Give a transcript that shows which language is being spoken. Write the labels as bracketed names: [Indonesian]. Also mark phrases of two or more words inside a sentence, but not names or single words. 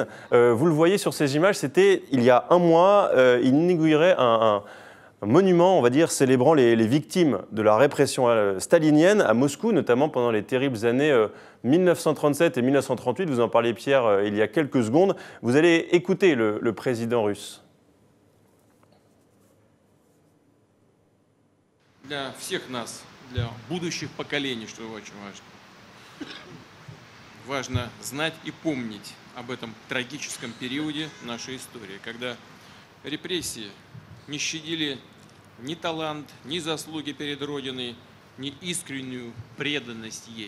[French] Vous le voyez sur ces images, c'était il y a un mois, il inaugurait un monument, on va dire, célébrant les victimes de la répression stalinienne à Moscou, notamment pendant les terribles années 1937 et 1938. Vous en parliez, Pierre, il y a quelques secondes. Vous allez écouter le président russe. [Russian] Для всех нас, для будущих поколений, что очень важно. Важно знать и помнить об этом трагическом периоде нашей истории, когда репрессии не щадили ни талант, ни заслуги перед Родиной, ни искреннюю преданность ей.